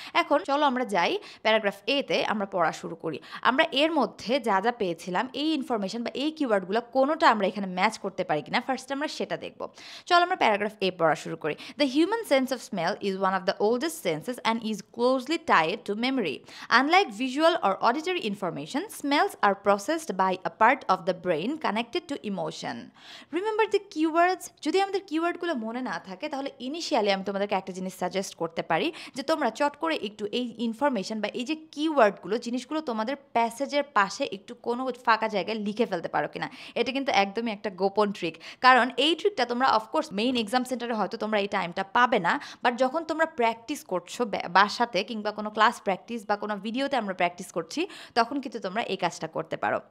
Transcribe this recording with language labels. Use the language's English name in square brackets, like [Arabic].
[Bangla] এখন চলো আমরা যাই প্যারাগ্রাফ এতে, আমরা পড়া শুরু করি। আমরা এর মধ্যে যা যা পেয়েছিলাম এই ইনফরমেশন বা এই কিওয়ার্ডগুলো কোনোটা আমরা এখানে ম্যাচ করতে পারি কিনা ফার্স্ট আমরা সেটা দেখব। চলো আমরা প্যারাগ্রাফ এ পড়া শুরু করি। [English] The human sense of smell is one of the oldest senses and is closely tied to memory. Unlike visual or auditory information, smells are processed by a part of the brain connected to emotion. Remember the keywords? [Bangla] যদি আমাদের কিওয়ার্ডগুলো মনে না থাকে তাহলে initially আমি তোমাদেরকে একটা জিনিস সাজেস্ট করতে পারি যে তোমরা চট করে একটু এই ইনফরমেশন বা এই যে কিওয়ার্ডগুলো জিনিসগুলো তোমাদের প্যাসেজের পাশে একটু কোনো ফাঁকা জায়গায় লিখে ফেলতে পারো কিনা। এটা কিন্তু একদমই একটা গোপন ট্রিক, কারণ এই ট্রিকটা তোমরা অফকোর্স মেইন এক্সাম সেন্টারে হয়তো তোমরা এই টাইমটা পাবে না, বাট যখন তোমরা প্র্যাকটিস করছো বাসাতে কিংবা কোনো ক্লাস প্র্যাকটিস বা কোনো ভিডিওতে আমরা প্র্যাকটিস করছি তখন কিন্তু তোমরা এই কাজটা করতে পারো।